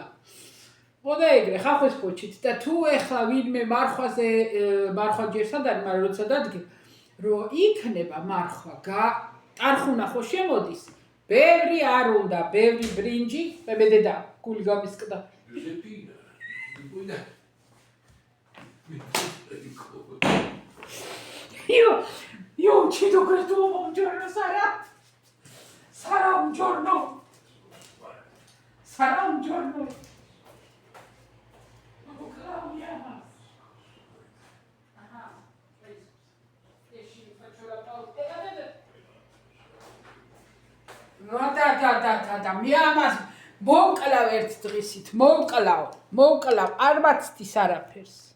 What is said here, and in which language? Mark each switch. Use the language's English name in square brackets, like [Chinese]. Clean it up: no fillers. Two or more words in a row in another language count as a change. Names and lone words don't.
[Georgian] ხოდა ეგრე ხახვის ფოჩით და თუ ეხლა ვინმე მარხვა ჯერ სადარი, მაგრამ როცა დადგე რომ იქნება მარხვა, ტარხუნა ხო შემოდის. ბევრი არ უნდა, ბევრი ბრინჯი, მე დედა გული გამისკდა. [Italian] Io uccido quest'uomo un giorno sarà un giorno. Sarà un giorno. [Georgian] და მე ამას მოვკლავ ერთ დღისით, მოვკლავ, არ მაცდის არაფერს.